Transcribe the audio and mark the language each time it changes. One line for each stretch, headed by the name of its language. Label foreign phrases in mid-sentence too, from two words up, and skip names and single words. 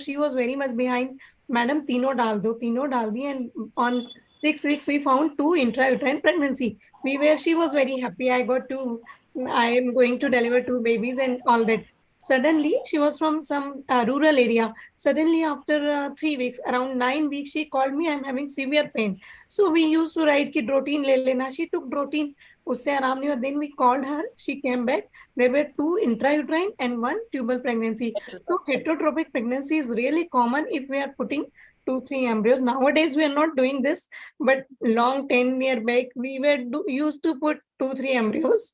English: She was very much behind. Madam,
Hindi: तीनों डाल दी,
English: and on 6 weeks we found 2 intrauterine pregnancy. She was very happy. I am going to deliver 2 babies and all that. Suddenly, she was from some rural area. Suddenly, after 3 weeks, around 9 weeks, she called me, I'm having severe pain. So we used to write
Hindi: ki Drotin le lena.
English: She took Drotin.
Hindi: उससे आराम नहीं हुआ.
English: Then we called her. She came back. There were 2 intrauterine and 1 tubal pregnancy. So heterotropic pregnancy is really common if we are putting 2-3 embryos. Nowadays, we are not doing this, but long 10-year back, we were used to put 2-3 embryos.